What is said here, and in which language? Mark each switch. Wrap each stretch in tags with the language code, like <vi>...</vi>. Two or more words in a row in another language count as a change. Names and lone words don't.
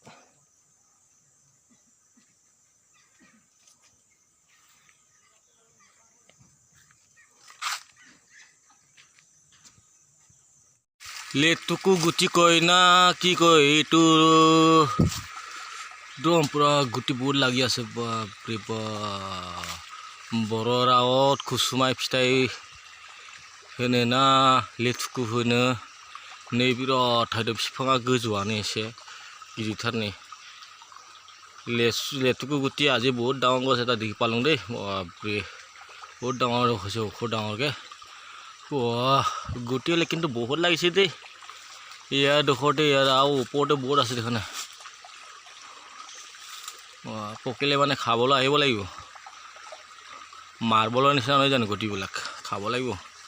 <as>লেটুকু গুটি কয় না কি কয় এইটো একদম পুরা গুটি বহুত লাগি আছে বাপরে বাপ</as> <brx>बर' रावत कुसुमाय फिथाइ होनो ना लेटुकु होनो नै बिराद थायदों बिफाङा गोजौआनो एसे गिदिरथार नै</brx> <as>লেটুকু গুটি আজি বহুত ডাঙৰ গছ এটা দেখি পালোঁ দেই বাপৰে বহুত ডাঙৰ হৈছে ওখ ডাঙৰকে গুটি হ'লে কিন্তু বহুত লাগিছে দেই ইয়াৰ দুখতে ইয়াৰ আৰু ওপৰতে বহুত আছে দেখোন পকিলে মানে খাবলৈ আহিব লাগিব মাৰ্বলৰ নিচিনা নহয় জানো গুটিবিলাক খাব লাগিব</as>